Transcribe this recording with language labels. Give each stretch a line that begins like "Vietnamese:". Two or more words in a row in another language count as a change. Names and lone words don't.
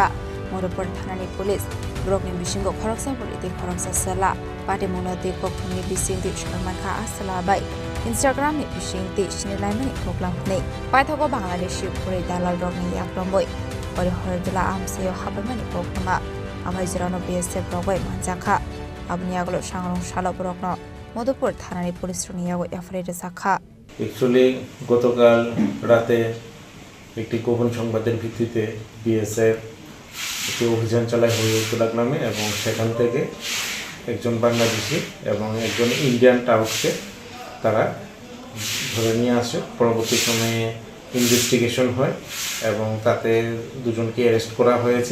Kok Borok: modopur thanani police brokni bisingo khoroksa bolite khoroksa sala pate mono te kokni bising te sharma kha asala bai instagram ni bising te sinilai mani khoklam nei paithogo bangladesh pore dalal rokni yakromoi Ori hordula amseyo habamani pokma amai jirano BSF rogoi manjaka abni aglo sangrong salo brokno
Bangla: মধুপুর থানার পুলিশ
Kok Borok: রুনিয়াগো এফআইআর শাখা
Bangla: অ্যাকচুয়ালি গতকাল রাতে একটি গোপন সংবাদের ভিত্তিতে বিএসএফ একটি অভিযান চালায় হরিউদ্দোলা নামে এবং সেখান থেকে একজন বাংলাদেশি এবং একজন
English: Indian tout-ke
Bangla: তারা ধরে নিয়ে আসে পরবর্তী সময়ে ইনভেস্টিগেশন হয় এবং তাতে দুজনকে অ্যারেস্ট করা হয়েছে